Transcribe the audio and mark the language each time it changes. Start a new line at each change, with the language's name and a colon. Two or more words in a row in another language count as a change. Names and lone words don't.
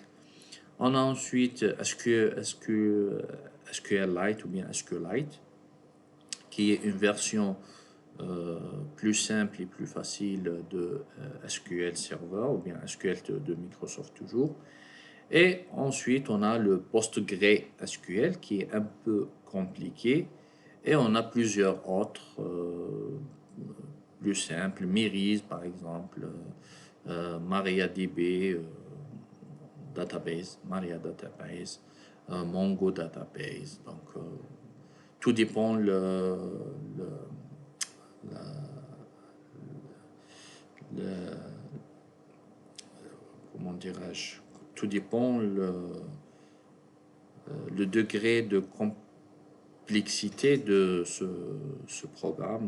French: On a ensuite SQLite ou bien SQLite, qui est une version plus simple et plus facile de SQL Server ou bien SQL de Microsoft toujours. Et ensuite, on a le PostgreSQL qui est un peu compliqué. Et on a plusieurs autres plus simples, Miris par exemple, MariaDB,
English: database, Maria database, Mongo database.
French: Donc, tout dépend comment dirais-je, tout dépend le degré de complexité de ce programme.